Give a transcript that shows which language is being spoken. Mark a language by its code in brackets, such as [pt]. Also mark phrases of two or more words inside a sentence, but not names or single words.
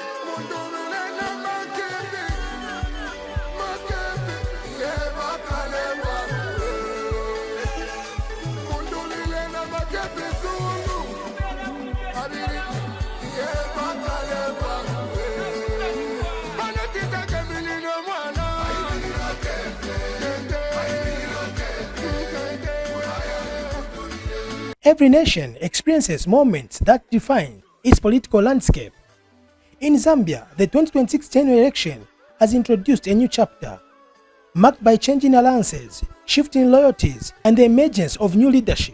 [bem] Mundubile Na Makebi, Makebi, yeah, Bakaleba. Mundubile Na Makebi, Zulu. Abiri, yeah, Bakaleba. Banatita Kemili no Mwana. [en] Every nation experiences moments that define its political landscape. In Zambia, the 2026 general election has introduced a new chapter, marked by changing alliances, shifting loyalties, and the emergence of new leadership.